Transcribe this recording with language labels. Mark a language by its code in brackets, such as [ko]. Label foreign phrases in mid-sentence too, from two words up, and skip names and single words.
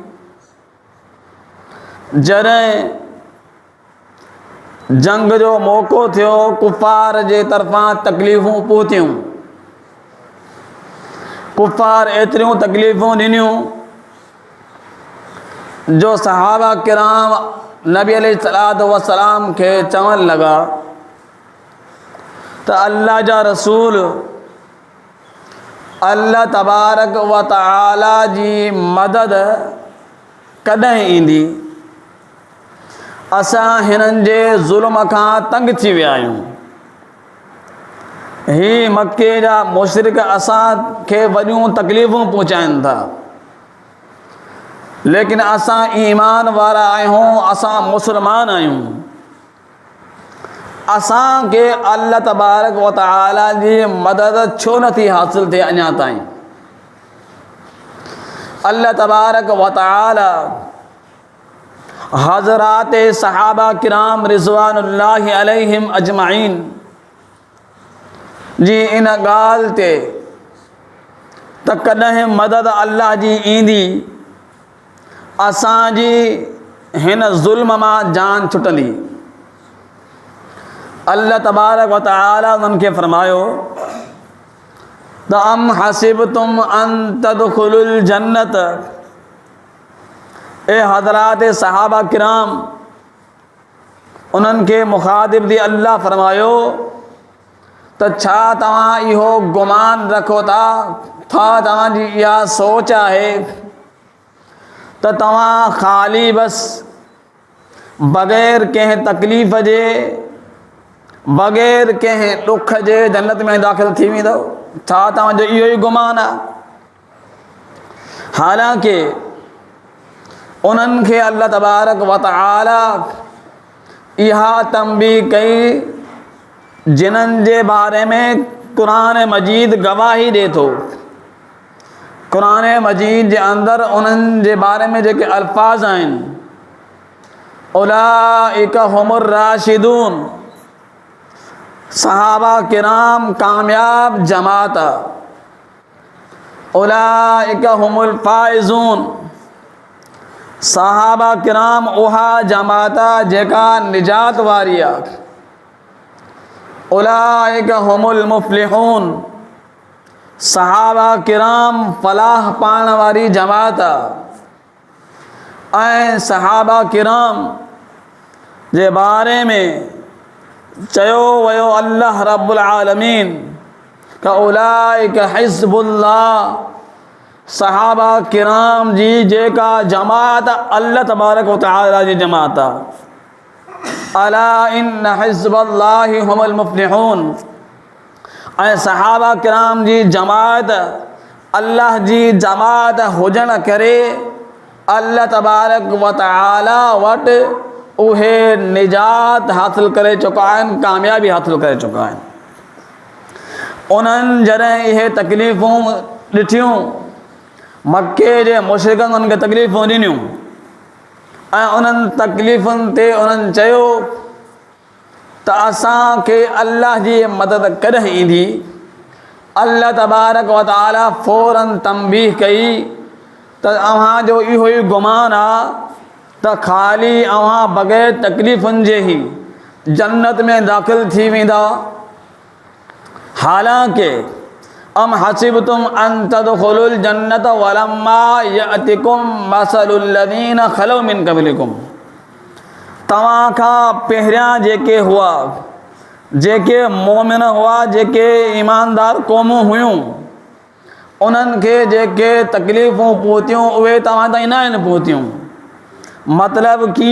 [sd] जॾहिं जंग जो मौक़ो थियो, कुफ़ार जे तरफ़ां तकलीफ़ूं पहुतियूं, कुफ़ार एतिरियूं तकलीफ़ूं ॾिनियूं जो सहाबा किराम नबी [ar] عليه الصلاة والسلام [sd] खे चवणु लॻा त अल्लाह जा रसूल, [ar] الله تبارك وتعالى [sd] जी मदद कॾहिं ईंदी? असां हिननि जे ज़ुल्म खां तंग थी विया आहियूं। ही मके जा मुशरिक असांखे वॾियूं तकलीफ़ूं पहुचाइनि था, लेकिन असां ईमान वारा आहियूं, असां मुसलमान आहियूं। असांखे [ar] الله تبارك وتعالى [sd] जी मदद छो नथी हासिल थिए अञा ताईं? [ar] الله تبارك وتعالى [sd] हज़रात सहाबा किराम [ar] رضوان الله عليهم أجمعين [sd] जी इन ॻाल्हि ते त कॾहिं मदद अल्लाह जी ईंदी, असांजी हिन ज़ुल्म मां जान छुटंदी। [ar] الله تبارك وتعالى [sd] उन्हनि खे फरमायो त [ar] أم حسبتم أن تدخلوا الجنة. [sd] ए हज़रात सहाबा किराम, उन्हनि खे मुखातिब थी अल्लाह फरमायो त छा तव्हां इहो गुमान रखो था, तव्हांजी इहा सोच आहे त तव्हां ख़ाली बस बग़ैर कंहिं तकलीफ़ जे, बग़ैर कंहिं ॾुख जे जन्नत में दाख़िल थी वेंदव? छा तव्हांजो इहो ई गुमान आहे? हालांकि उन्हनि खे [ar] الله تبارك وتعالى [sd] इहा तंबीह कई जिन्हनि जे बारे में क़ुरान मजीद गवाही ॾिए थो। क़ुरान मजीद जे अंदरि उन्हनि जे बारे में जेके अल्फाज़ आहिनि, [ar] أولئك هم الراشدون, [sd] सहाबा किराम कामयाब जमात, [ar] أولئك هم الفائزون, [sd] सहाबा किराम उहा जमात जेका निजात वारी आहे, [ar] أولئك هم المفلحون, [sd] सहाबा किराम फलाह पाइण वारी जमात। ऐं सहाबा किराम जे बारे में चयो वियो [ar] الله رب العالمين [sd] का [ar] أولئك حزب الله, [sd] सहाबा किराम जी जेका जमात [ar] الله تبارك وتعالى [sd] जी जमात आहे। [ar] ألا إن حزب الله هم المفلحون. [sd] ऐं सहाबा किराम जी जमात अल्लाह जी जमात हुजण करे [ar] الله تبارك وتعالى [sd] वटि उहे निजात हासिल करे चुका आहिनि, कामयाबी हासिल करे चुका आहिनि। उन्हनि जॾहिं इहे तकलीफ़ूं ॾिठियूं, मके जे मुशरिकनि उन्हनि खे तकलीफ़ूं ॾिनियूं ऐं उन्हनि तकलीफ़ुनि ते उन्हनि चयो त असांखे अल्लाह जी मदद कॾहिं ईंदी? [ar] الله تبارك وتعالى [sd] फ़ौरन तंबीह कई त अव्हांजो इहो ई गुमान आहे त ख़ाली अव्हां बग़ैर तकलीफ़ुनि जे ई जन्नत में दाख़िल थी वेंदा। [ar] हालांकि أم حسبتم أن تدخلوا الجنة ولما يأتكم مثل الذين خلوا من قبلكم. [sd] तव्हां खां पहिरियां जेके हुआ, जेके मोमिन हुआ, जेके ईमानदार क़ौमूं हुयूं, उन्हनि खे जेके तकलीफ़ूं पहुतियूं उहे तव्हां ताईं न आहिनि पहुतियूं।